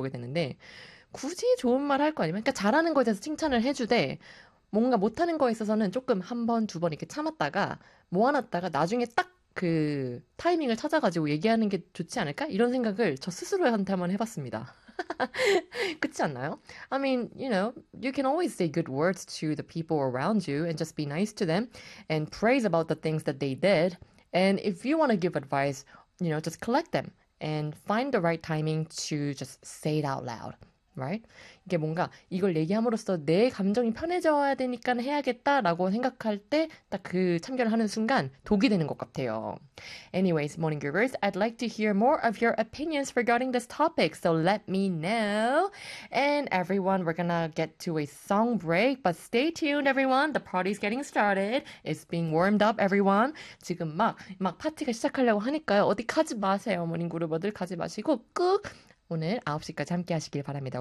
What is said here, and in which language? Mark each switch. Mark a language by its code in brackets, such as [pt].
[ko] 보게 되는데, 굳이 좋은 말할거 아니면, 그러니까 잘하는 거에 대해서 칭찬을 해주되, 뭔가 못하는 거에 있어서는 조금 한 번, 두번 이렇게 참았다가, 모아놨다가 나중에 딱그 타이밍을 찾아가지고 얘기하는 게 좋지 않을까? 이런 생각을 저 스스로한테 한번 해봤습니다. 그렇지 않나요? [en] I mean, you know, you can always say good words to the people around you and just be nice to them and praise about the things that they did. And if you want to give advice, you know, just collect them and find the right timing to just say it out loud, right? [ko] 이게 뭔가 이걸 얘기함으로써 내 감정이 편해져야 되니까 해야겠다라고 생각할 때딱그 참견을 하는 순간 독이 되는 것 같아요. [en] Anyways, morning groovers, I'd like to hear more of your opinions regarding this topic, so let me know. And everyone, we're gonna get to a song break, but stay tuned, everyone. The party's getting started. It's being warmed up, everyone. [ko] 지금 막 파티가 시작하려고 하니까요. 어디 가지 마세요, 모닝 그루버들 가지 마시고 꾹. 오늘 9시까지 함께 하시길 바랍니다.